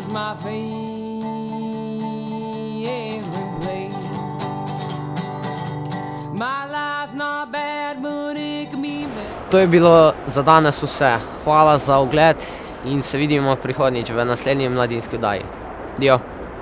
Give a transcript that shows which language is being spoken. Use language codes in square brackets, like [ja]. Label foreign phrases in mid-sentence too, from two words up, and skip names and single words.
[en] my favorite place. My life's not bad, but it can be better. [sl] To je bilo za danes vse. Hvala za ogled in se vidimo prihodnjič v naslednji mladinski oddaji. Dio.